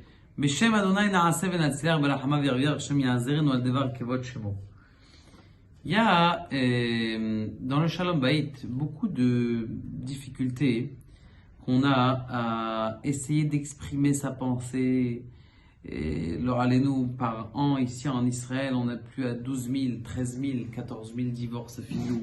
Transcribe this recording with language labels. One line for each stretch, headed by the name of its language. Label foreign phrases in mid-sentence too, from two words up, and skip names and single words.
Hebrew: בשם אדוני נעשה ונצליח ברחמיו וירוויח, השם יעזרנו על דבר כבוד שמו.
French: Il y a dans le
Hebrew: שלום בית
French: beaucoup de difficultés qu'on a à essayer d'exprimer sa pensée. Et nous par an ici en Israël, on a plus à 12 000, 13 000, 14 000 divorces finis.